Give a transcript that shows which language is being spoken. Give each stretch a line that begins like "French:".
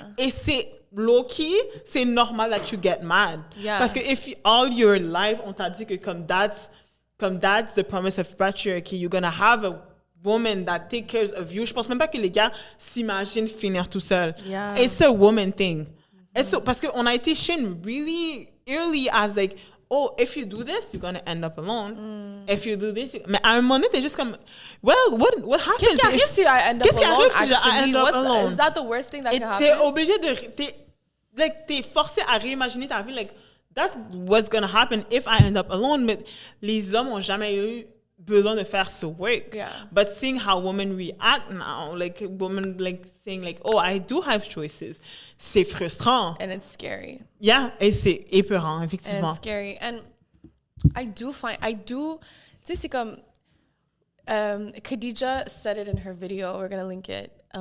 French: Et c'est low-key, c'est normal
English: that you get mad. Yeah. Parce que if all your life
French: on t'a dit que comme
English: that's the promise of patriarchy, you're gonna have woman that take care of you.
French: Je pense même pas que les gars s'imaginent finir tout seul.
English: Yeah. It's a woman thing.
French: Parce qu'on a été
English: shamed really early as like, oh, if you do this, you're going to end up alone. If you do this...
French: Mais à un moment donné, t'es juste comme,
English: well, what happens?
French: Qu'est-ce qui arrive si
English: I end up
French: Qu'est-ce qui
English: alone?
French: arrive si
English: I end up alone? Is that the worst thing that can happen?
French: T'es obligé de... T'es forcé à réimaginer ta vie.
English: Like, that's what's going to happen if I end up alone.
French: Mais les hommes ont jamais eu besoin de faire ce work.
English: Yeah. But seeing how women react now, like women like saying like, oh, I do have choices,
French: c'est frustrant.
English: And it's scary.
French: Yeah, et c'est épeurant,
English: And
French: effectivement.
English: it's scary. And
French: tu sais, c'est comme,
English: Khadija said it in her video, we're going to link it.